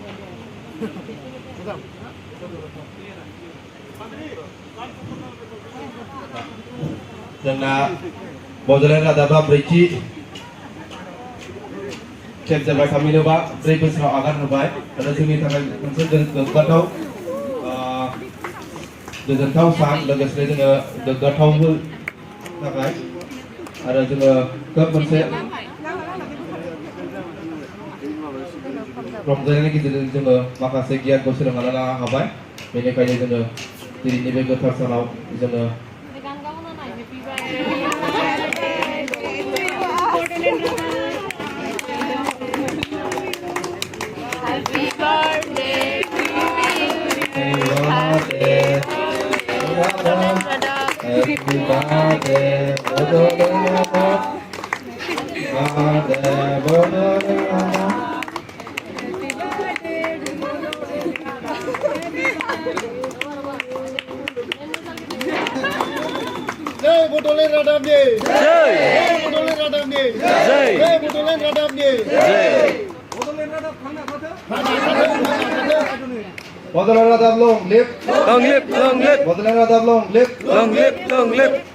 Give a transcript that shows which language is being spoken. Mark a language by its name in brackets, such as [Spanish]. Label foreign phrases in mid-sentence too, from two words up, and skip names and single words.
[Bodo] जोंना बड'लेण्ड रादाबा ब्रैथि खेब जाबाय थामहिनबा 4 बोसोराव आगान होबाय आरो जोंनि थाखाय मोनसे गोजोनथाव सान लोगोसे जोङो गोग्गाथावबो थाखाय आरो जोङो खोब मोनसे रंजानायनि गेजेरजों जोङो माखासे गियानखौ सोलोंना लानो हाबाय बेनिखायनो जोङो दिनैनि बे गोथार सानाव जोङो [English] Happy birthday to you. Happy birthday, Bodoland Radab. Bodoland Radab. [Bodo] Jai Bodoland Radab ni. Jai Bodoland Radab ni. Jai Bodoland Radab ni. Jai Bodoland Radab khana kata. [English] Bodoland Radab long live. Long live, long live. Bodoland Radab long live. Long live, long live.